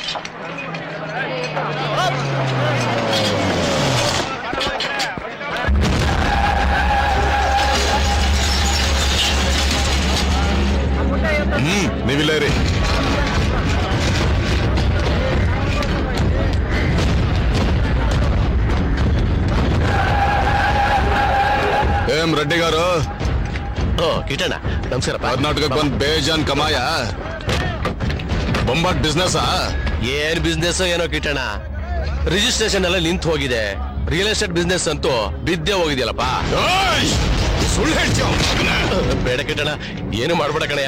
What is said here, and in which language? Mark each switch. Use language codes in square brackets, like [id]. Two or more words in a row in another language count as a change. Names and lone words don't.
[kn] ನೀವಿಲ್ಲ ರೀ. [te] ఏం రెడ్డి గారు? ఓ కిటణ నమಸ್ಕಾರ. [kn] ಕರ್ನಾಟಕಕ್ಕೆ ಬಂದ್ [hi] बेजान कमाया [kn] ಬೊಂಬಾಟ್ ಬಿಸ್ನೆಸ್. ಏನ್ ಬಿಸ್ನೆಸ್ ಏನೋ ಕಿಟಣ, ರಿಜಿಸ್ಟ್ರೇಷನ್ ಎಲ್ಲ ನಿಂತು ಹೋಗಿದೆ. [en] real estate business [kn] ಅಂತೂ ಬಿದ್ದೆ ಹೋಗಿದೆಯಲ್ಲಪ್ಪ. ಸುಳ್ಳು ಹೇಳ್ತೀಯ? ಬೇಡ ಕಿಟಣ, ಏನು ಮಾಡ್ಬೇಡ ಕಣಯ್ಯ.